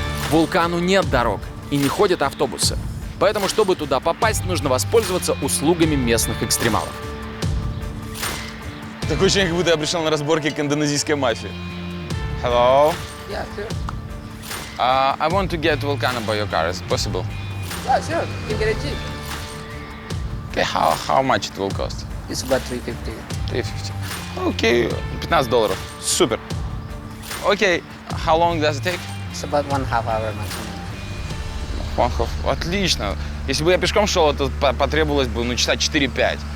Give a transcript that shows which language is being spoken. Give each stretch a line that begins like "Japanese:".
Russian: Вулкану нет дорог и не ходят автобусы. Поэтому, чтобы туда попасть, нужно воспользоваться услугами местных экстремалов. Такое ощущение, как будто я пришел на разборки к индонезийской мафии.
English: Hello? Yeah, sure. I want to get Vulcano by your car. Is it possible? Yeah, sure. You get a jeep. Okay, how much it will cost? It's about 350.
Russian: 350. Окей, $15. Супер.
English: Окей, how long does it take? It's about 1/2 hour maximum.
Russian: Отлично. Если бы я пешком шел, то потребовалось бы, часа 4-5.